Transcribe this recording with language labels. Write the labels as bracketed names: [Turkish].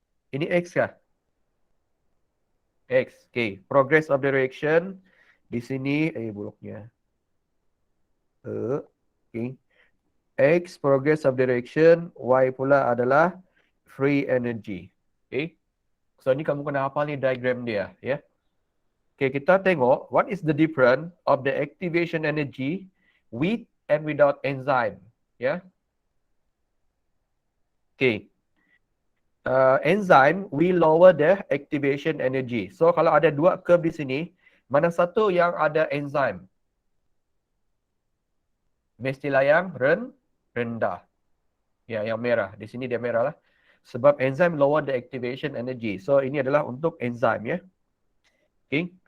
[Malay] Ini X kah? X. Okay. [English] Progress of the reaction. [Malay] Di sini, buloknya. [English] Okay. X, progress of the reaction. [Malay] Y pula adalah free energy. Okay. So, ni kamu kena hafal ni diagram dia. [English] Okay, [Malay] kita tengok [English] what is the difference of the activation energy with and without enzyme. Okay. Enzyme will lower the activation energy. [Malay] So kalau ada dua curve di sini, mana satu yang ada enzyme? Mestilah yang rendah. Ya, yang merah. Di sini dia merah lah. [English] Sebab enzyme lower the activation energy. [Malay] So ini adalah untuk enzyme Okay.